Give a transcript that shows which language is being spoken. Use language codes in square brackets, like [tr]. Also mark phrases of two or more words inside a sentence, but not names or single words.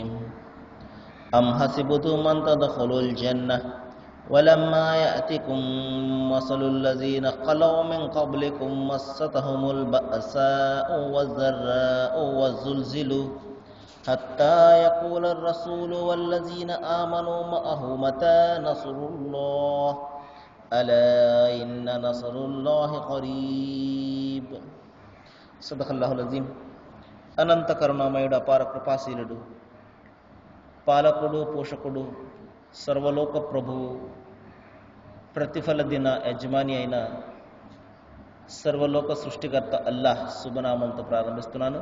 [ar] أم حسبتم أن تدخلوا الجنة ولما يأتكم مثل الذين خلوا من قبلكم مستهم البأساء والضراء والزلزلوا حتى يقول الرسول والذين آمنوا معه متى نصر الله ألا إن نصر الله قريب. صدق الله العظيم. [te] అనంత కరుణామయుడు, అపార కృపాశీలుడు, పాలకుడు, పోషకుడు, సర్వలోక ప్రభువు, ప్రతిఫల దిన యజమాని అయిన సర్వలోక సృష్టికర్త అల్లాహ్ శుభనామంతో ప్రారంభిస్తున్నాను.